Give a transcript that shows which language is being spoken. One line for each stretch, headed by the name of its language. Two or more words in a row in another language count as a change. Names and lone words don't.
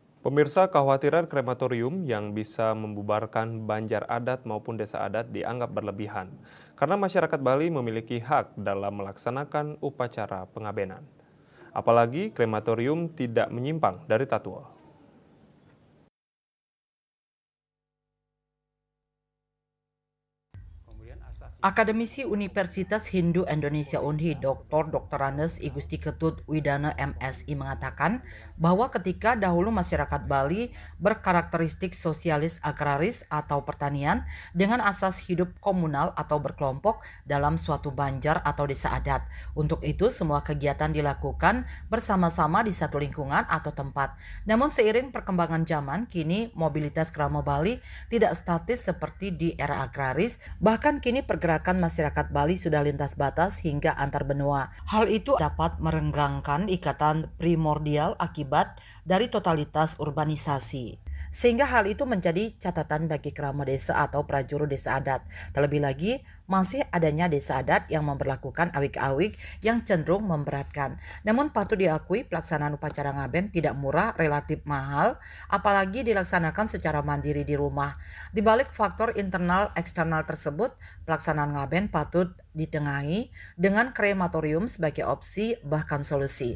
Indonesian: Pemirsa, kekhawatiran krematorium yang bisa membubarkan banjar adat maupun desa adat dianggap berlebihan, karena masyarakat Bali memiliki hak dalam melaksanakan upacara pengabenan. Apalagi krematorium tidak menyimpang dari tatua. Akademisi Universitas Hindu Indonesia Unhi Dr. Andes Igusti Ketut Widana MSI mengatakan bahwa ketika dahulu masyarakat Bali berkarakteristik sosialis agraris atau pertanian dengan asas hidup komunal atau berkelompok dalam suatu banjar atau desa adat. Untuk itu semua kegiatan dilakukan bersama-sama di satu lingkungan atau tempat. Namun seiring perkembangan zaman, kini mobilitas kerama Bali tidak statis seperti di era agraris, bahkan kini pergerakan masyarakat Bali sudah lintas batas hingga antar benua. Hal itu dapat merenggangkan ikatan primordial akibat dari totalitas urbanisasi. Sehingga hal itu menjadi catatan bagi kerama desa atau prajuru desa adat. Terlebih lagi, masih adanya desa adat yang memperlakukan awik-awik yang cenderung memberatkan. Namun patut diakui pelaksanaan upacara ngaben tidak murah, relatif mahal, apalagi dilaksanakan secara mandiri di rumah. Di balik faktor internal eksternal tersebut, pelaksanaan ngaben patut ditengahi dengan krematorium sebagai opsi bahkan solusi.